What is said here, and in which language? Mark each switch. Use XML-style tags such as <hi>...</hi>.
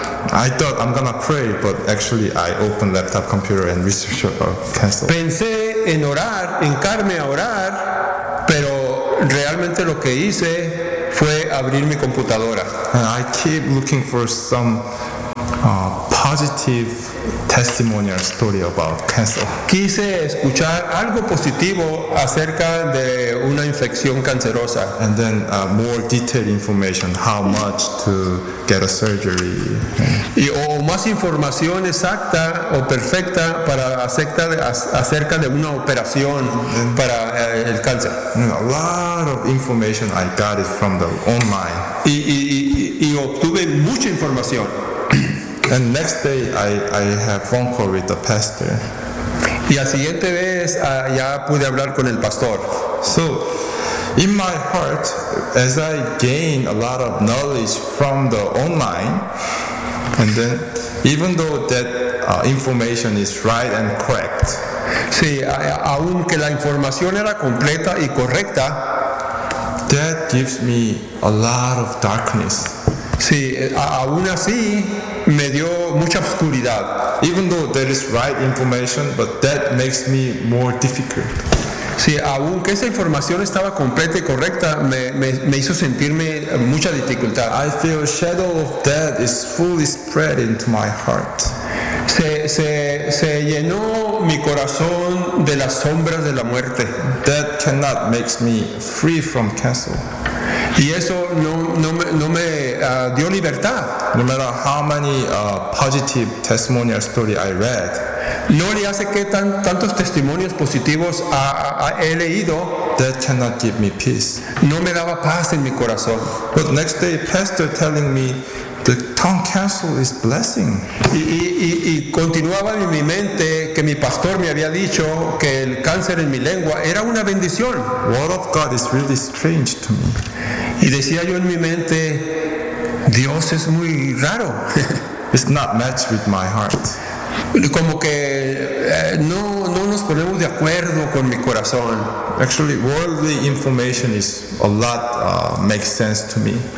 <en>I thought I'm gonna pray, but actually I opened laptop computer and research about cancer.</en> <es>Pensé en orar, hincarme a orar, pero realmente lo que hice fue abrir mi computadora.</es> <en>And I keep looking for some positive testimony or story about cancer.</en> <es>Quise escuchar algo positivo acerca de una infección cancerosa.</es> <en>And then more detailed information, how much to get a surgery.</en> <es>Y o más información exacta o perfecta para acerca de una operación and para el cáncer.</es> <en>A lot of information I got is from the online.</en> <es>Y obtuve mucha información.</es> <en>And next day, I have phone call with the pastor.</en> <es>Y al siguiente vez, ya pude hablar con el pastor.</es> <en>So, in my heart, as I gain a lot of knowledge from the online, and then, even though that information is right and correct.</en> <es>Sí, aunque la información era completa y correcta.</es> <en>That gives me a lot of darkness.</en> <es>Sí, aún así me dio mucha oscuridad.</es> <en>Even though there is right information, but that makes me more difficult.</en> <es>Sí, aunque esa información estaba completa y correcta, me hizo sentirme mucha dificultad.</es> <en>I feel shadow of death is fully spread into my heart.</en> <es>Se llenó mi corazón de las sombras de la muerte.</es> <en>That cannot makes me free from cancer.</en> <es>Y eso no me dio libertad.</es> <en>No matter how many positive testimonial story I read.</en> <es>No le hace que tantos testimonios positivos he leído.</es> <en>That cannot give me peace.</en> <es>No me daba paz en mi corazón.</es> <en>But next day, pastor telling me the tongue cancer is blessing.</en> <es>Y continuaba en mi mente que mi pastor me había dicho que el cáncer en mi lengua era una bendición.</es> <en>Word of God is really strange to me.</en> <es>Y decía yo en mi mente, Dios es muy raro.</es> <en>It's not matched with my heart.</en> <es>Como que no nos ponemos de acuerdo con mi corazón.</es> <en>Actually, worldly information is a lot makes sense to me.</en>